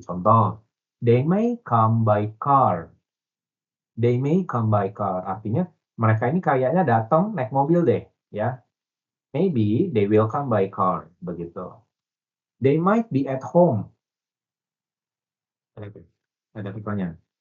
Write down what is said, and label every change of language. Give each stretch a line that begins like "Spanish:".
English: Contoh, they may come by car. They may come by car.
Indonesian: Artinya mereka ini kayaknya datang naik mobil deh ya.
English: Maybe they will come by car begitu. They might be at home.
Indonesian: Ada ada pertanyaan.